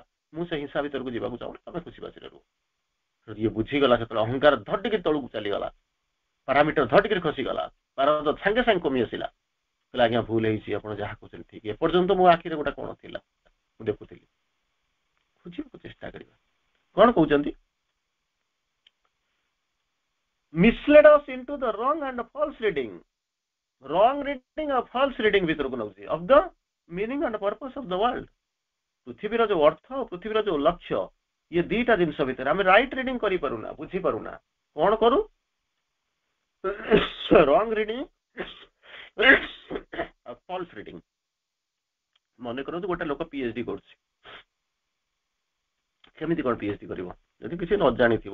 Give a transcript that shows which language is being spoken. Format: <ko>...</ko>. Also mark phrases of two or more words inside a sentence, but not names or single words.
<or>ମୁଁ ସେ ହିଂସା ଭିତରକୁ ଯିବାକୁ ଚାହୁଁନି, ତମେ ଖୁସି ବାସିରେ ରୁହ। ଇଏ ବୁଝିଗଲା ସେତେବେଳେ ଅହଙ୍କାର ଧଟିକି ତଳକୁ ଚାଲିଗଲା, ପାରାମିଟର ଧଟିକି ଖସିଗଲା, ପାରଦ ସାଙ୍ଗେ ସାଙ୍ଗେ କମି ଆସିଲା। କହିଲେ ଆଜ୍ଞା ଭୁଲ ହେଇଛି, ଆପଣ ଯାହା କହୁଛନ୍ତି ଠିକ। ଏପର୍ଯ୍ୟନ୍ତ ମୋ ଆଖିରେ ଗୋଟେ କଣ ଥିଲା ମୁଁ ଦେଖୁଥିଲି। ବୁଝିବାକୁ ଚେଷ୍ଟା କରିବା କଣ କହୁଛନ୍ତି।</or> <en>misled us into the wrong and false reading ଆଉ false reading</en> <or>ଭିତରକୁ ନଉଛି</or> <en>of the meaning and purpose of the world।</en> <or>ପୃଥିବୀର ଯୋଉ ଅର୍ଥ ଆଉ ପୃଥିବୀର ଯୋଉ ଲକ୍ଷ୍ୟ, ଇଏ ଦିଟା ଜିନିଷ ଭିତରେ ଆମେ</or> <en>right reading</en> <or>କରିପାରୁନା, ବୁଝିପାରୁନା। କଣ କରୁ?</or> <en>wrong reading</en> <or>ଆଉ</or> <en>false reading.</en> <or>ମନେ କରନ୍ତୁ ଗୋଟେ ଲୋକ ପିଏଚଡି କରୁଛି, କେମିତି କଣ ପିଏଚଡି କରିବ ଯଦି କିଛି ନ ଜାଣିଥିବ?</or>